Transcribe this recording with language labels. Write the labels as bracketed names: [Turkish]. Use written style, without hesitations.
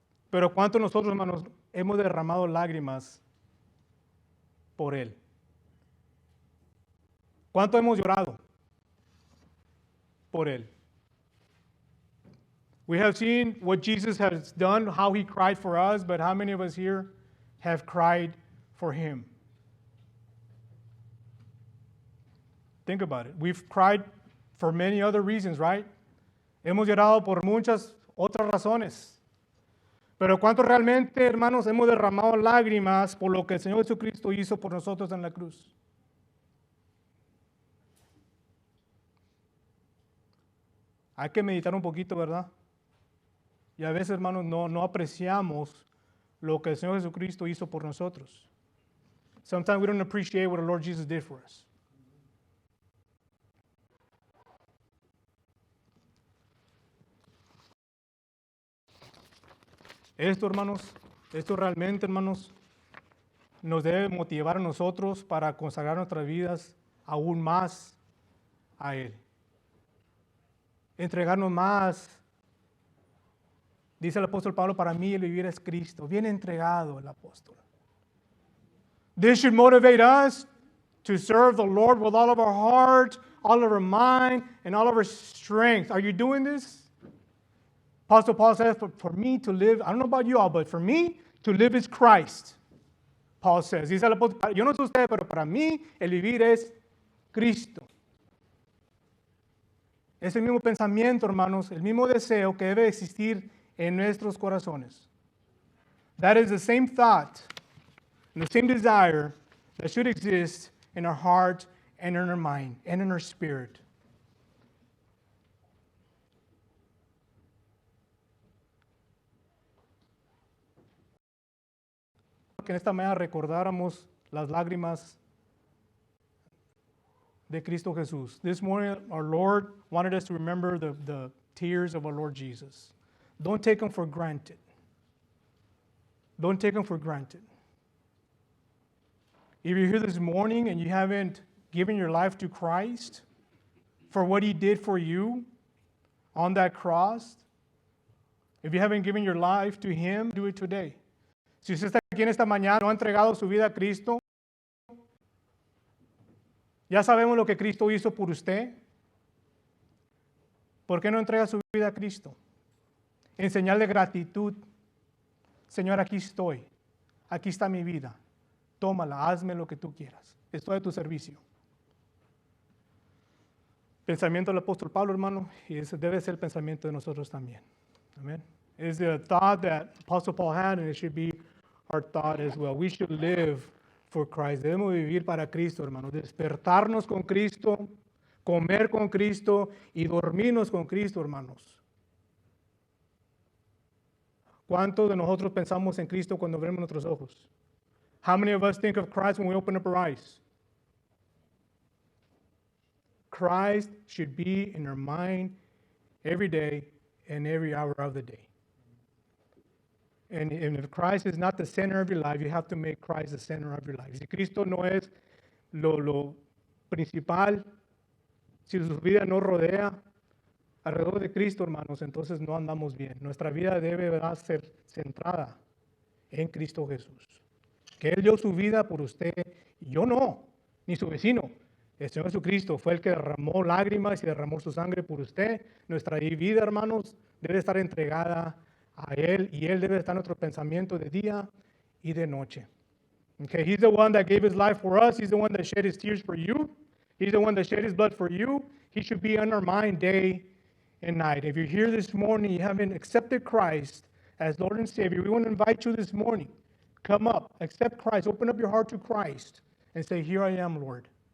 [Spanish] Pero ¿cuántos nosotros, hermanos, hemos derramado lágrimas por Él? ¿Cuánto hemos llorado por Él? [English] We have seen what Jesus has done, how He cried for us, but how many of us here have cried for Him? Think about it. We've cried for many other reasons, right? [Spanish] Hemos llorado por muchas otras razones. Pero ¿cuánto realmente, hermanos, hemos derramado lágrimas por lo que el Señor Jesucristo hizo por nosotros en la cruz? Hay que meditar un poquito, ¿verdad? Y a veces, hermanos, no apreciamos lo que el Señor Jesucristo hizo por nosotros. [English] Sometimes we don't appreciate what the Lord Jesus did for us. [Spanish] Esto, hermanos, esto realmente, hermanos, nos debe motivar a nosotros para consagrar nuestras vidas aún más a Él. Entregarnos más. Dice el apóstol Pablo, para mí el vivir es Cristo. Bien entregado el apóstol. [English] This should motivate us to serve the Lord with all of our heart, all of our mind, and all of our strength. Are you doing this? Apostle Paul says, for me to live, I don't know about you all, but for me to live is Christ. Paul says, [Spanish] dice el apóstol, yo no sé usted, pero para mí el vivir es Cristo. Es el mismo pensamiento, hermanos, el mismo deseo que debe existir en nuestros corazones. [English] That is the same thought, the same desire that should exist in our heart and in our mind and in our spirit. [Spanish] Que en esta mañana recordáramos las lágrimas de Cristo Jesús. [English] This morning, our Lord wanted us to remember the tears of our Lord Jesus. Don't take them for granted. Don't take them for granted. If you're here this morning and you haven't given your life to Christ for what He did for you on that cross, if you haven't given your life to Him, do it today. [Spanish] Si usted está aquí en esta mañana, no ha entregado su vida a Cristo, ya sabemos lo que Cristo hizo por usted. ¿Por qué no entrega su vida a Cristo? En señal de gratitud. Señor, aquí estoy. Aquí está mi vida. Tómala, hazme lo que tú quieras. Estoy a tu servicio. Pensamiento del apóstol Pablo, hermano, y ese debe ser el pensamiento de nosotros también. Amén. [English] It's the thought that Apostle Paul had, and it should be our thought as well. We should live for Christ. [Spanish] Debemos vivir para Cristo, hermanos. Despertarnos con Cristo, comer con Cristo y dormirnos con Cristo, hermanos. ¿Cuántos de nosotros pensamos en Cristo cuando abrimos nuestros ojos? [English] How many of us think of Christ when we open up our eyes? Christ should be in our mind every day and every hour of the day. And if Christ is not the center of your life, you have to make Christ the center of your life. [Spanish] Si Cristo no es lo principal, si su vida no rodea alrededor de Cristo, hermanos, entonces no andamos bien. Nuestra vida debe, ¿verdad?, ser centrada en Cristo Jesús. Que Él dio su vida por usted y yo no. ni su vecino. El Señor Jesucristo fue el que derramó lágrimas y derramó su sangre por usted. Nuestra vida, hermanos, debe estar entregada a Él y Él debe estar en nuestro pensamiento de día y de noche. [English] Okay, He's the one that gave His life for us. He's the one that shed His tears for you. He's the one that shed His blood for you. He should be on our mind day and night. If you're here this morning, you haven't accepted Christ as Lord and Savior, we want to invite you this morning. Come up, accept Christ, open up your heart to Christ, and say, here I am, Lord.